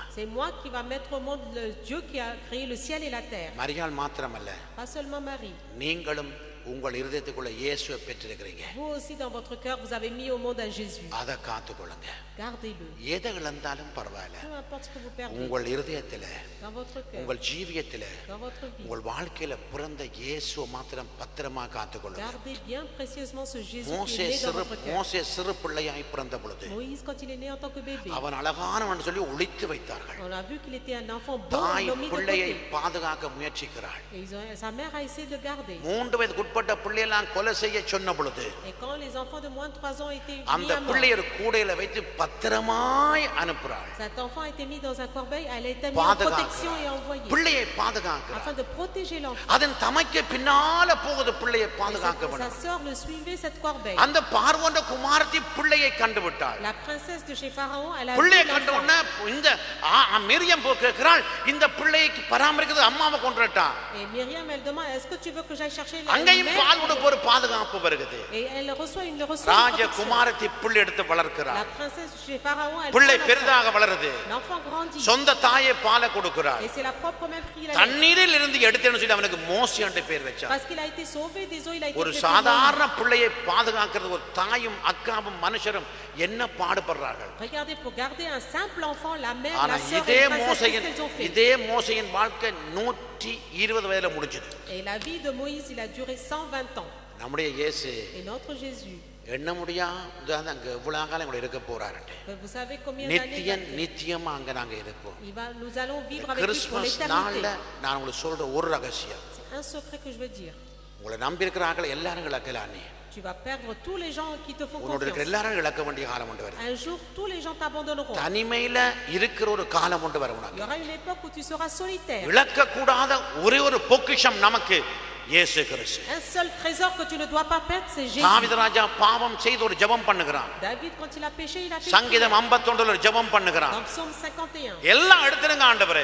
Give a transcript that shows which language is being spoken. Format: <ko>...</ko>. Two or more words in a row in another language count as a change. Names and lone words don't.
<fr>C'est moi qui va mettre au monde le Dieu qui a créé le ciel et la terre.</fr> <ta>மரியாள் மாத்திரமல்ல,</ta> <fr>Pas seulement Marie.</fr> <ta>நீங்களும் உங்கள் இருதயத்துக்குள்ள இயேசுவை பெற்றிருக்கிறீங்க.</ta> <fr>Vous aussi dans votre cœur, vous avez mis au monde un Jésus.</fr> <ta>அதை காத்துக்கொள்ளுங்க.</ta> <fr>Gardez-le.</fr> <ta>எதை இழந்தாலும் பரவாயில்ல,</ta> <fr>Peu importe ce que vous perdez.</fr> <ta>உங்கள் இருதயத்தில</ta> <fr>Dans votre cœur.</fr> <ta>உங்கள் ஜீவியத்தில</ta> <fr>Dans votre vie.</fr> <ta>உங்கள் வாழ்க்கையில பிறந்த இயேசுவை மாத்திரம் பத்திரமா காத்துக்கொள்ளுங்க.</ta> <fr>Gardez bien précieusement ce Jésus qui</fr> <ta>மோசே</ta> <fr>est né dans votre cœur.</fr> <ta>மோசே சிறு பிள்ளையாய் பிறந்த பொழுது</ta> <fr>Moïse, quand il est né en tant que bébé,</fr> <ta>அவன் அழகானவன் சொல்லி ஒளித்து வைத்தார்கள்.</ta> <fr>on a vu qu'il était un enfant beau,</fr> <ta>தாய்</ta> <fr>l'ont mis de</fr> <ta>பிள்ளையை</ta> <fr>côté.</fr> <ta>பாதுகாக்க முயற்சிக்கிறாள்.</ta> <fr>Et sa mère a essayé de garder.</fr> <ta>3 வயதுக்கு உட்பட்ட பிள்ளையெல்லாம் கொலை செய்ய சொன்ன பொழுது</ta> <fr>Et quand les enfants de moins de 3 ans étaient mis</fr> <ta>அந்த</ta> <fr>à mort,</fr> <ta>பிள்ளையை கூடையில வைத்து பத்திரமாய் அனுப்புறாள்.</ta> <fr>cet enfant a été mis dans un corbeil, elle a été mise en</fr> <ta>பாதுகாக்க</ta> <fr>protection et envoyée</fr> <ta>பிள்ளையை பாதுகாக்கிறாள்.</ta> <fr>afin de protéger l'enfant.</fr> <ta>அதன் தமைக்கு பின்னால போகுது பிள்ளையை பாதுகாக்க</ta> <fr>Sa</fr> <ta>வேண்டும்.</ta> <fr>sœur le suivait cette corbeille.</fr> <ta>அந்த பார்வோன்ற குமாரத்தி பிள்ளையை கண்டுவிட்டாள்.</ta> <fr>La princesse de chez Pharaon, elle a vu</fr> <ta>பிள்ளையை கண்ட</ta> <fr>l'enfant.</fr> <ta>உடனே இந்த மிரியம் கேட்கிறாள், இந்த பிள்ளையை பராமரிக்கிறது அம்மாவை கொண்டுட்டான்.</ta> <fr>Et Myriam, elle demande, est-ce que tu veux que j'aille chercher la</fr> <ta>அங்கேயும்</ta> <fr>mère?</fr> <ta>பால் கொடுப்பு ஒரு பாதுகாப்பு வருகிறது.</ta> <fr>Et elle reçoit une protection.</fr> <ta>ராஜகுமாரத்தி பிள்ளை எடுத்து</ta> <fr>La</fr> <ta>வளர்க்கிறாள்.</ta> <fr>princesse de chez Pharaon, elle</fr> <ta>பிள்ளை</ta> <fr>prend</fr> <ta>பெரிதாக வளருது.</ta> <fr>l'enfant grandit.</fr> <ta>சொந்த தாயை பாலை கொடுக்கிறாள்.</ta> <fr>Et c'est la propre mère qui l'a</fr> <ta>தண்ணீரில் இருந்து எடுத்தேன்னு சொல்லி அவனுக்கு மோசி என்ற பேர் வச்சான்.</ta> <fr>parce qu'il a été sauvé des eaux, il a été</fr> <ta>ஒரு</ta> <fr>appelé</fr> <ta>சாதாரண பிள்ளையை பாதுகாக்கிறது ஒரு தாயும் அக்காவும் மனுஷரும் என்ன பாடுபடுறார்கள்.</ta> <fr>Moïse. Regardez, pour garder un simple enfant, la mère,</fr> <ta>ஆனா</ta> <fr>la sœur</fr> <ta>இதே</ta> <fr>et la princesse,</fr> <ta>மோசையின்</ta> <fr>qu'est-ce qu'elles ont fait?</fr> <ta>இதே மோசையின் வாழ்க்கை 120 வயதுல முடிஞ்சது.</ta> <fr>Et la vie de Moïse, il a duré 120 ans.</fr> <ta>நம்முடைய இயேசு</ta> <fr>Et notre Jésus,</fr> <ta>எண்ண முடியாத அங்க இவ்வளவு காலம் கூட இருக்க போறாருட்டு.</ta> <fr>vous savez combien</fr> <ta>நித்திய</ta> <fr>d'années</fr> <ta>நித்தியமா அங்க நாங்க இருப்போம்.</ta> <fr>nous allons vivre avec lui pour</fr> <ta>கிறிஸ்மஸ்</ta> <fr>l'éternité.</fr> <ta>நாள்ல நான் உங்களுக்கு சொல்ற ஒரு ரகசியம்.</ta> <fr>C'est un secret que je veux dire.</fr> <ta>உங்களை நம்பி இருக்கிற ஆட்கள் எல்லாரும் இழக்கலானே.</ta> <fr>Tu vas perdre tous les gens qui te font</fr> <ta>உன்னோட இருக்கிற</ta> <fr>confiance.</fr> <ta>எல்லாரும் இழக்க வேண்டிய காலம் உண்டு வரும்.</ta> <fr>Un jour, tous les gens t'abandonneront.</fr> <ta>தனிமையில இருக்கிற ஒரு காலம் உண்டு வரும்</ta> <fr>Il y</fr> <ta>உனக்கு.</ta> <fr>aura une époque où tu seras solitaire.</fr> <ta>இழக்க கூடாத ஒரே ஒரு பொக்கிஷம் நமக்கு இயேசு கிறிஸ்து.</ta> <fr>Un seul trésor que tu ne dois pas perdre, c'est Jésus.</fr> <ta>தாவீது ராஜா பாவம் செய்து ஒரு ஜெபம் பண்ணுகிறான்.</ta> <fr>David, quand il a péché, il a fait</fr> <ta>சங்கீதம் 51 ஒரு ஜெபம் பண்ணுகிறான்.</ta> <fr>dans Psaume 51.</fr> <ta>எல்லாம் எடுத்துருங்க ஆண்டவரே.</ta>